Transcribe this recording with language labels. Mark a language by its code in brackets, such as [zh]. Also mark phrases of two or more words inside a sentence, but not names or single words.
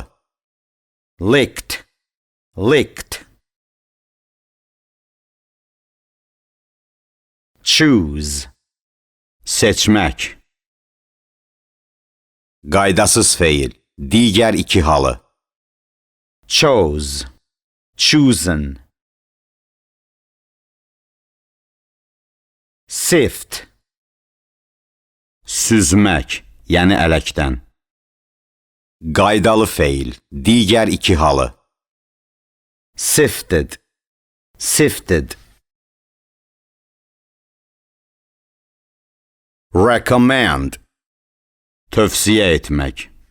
[en] Licked, licked. Choose, seçmək. [az] Qaydasız feil, digər iki halı. [en] Chose, chosen. Sift. [az] Süzmək, yəni ələkdən. Qaydalı feil, digər iki halı. [en] Sifted, sifted. [az] Recommend, tövsiyə etmək.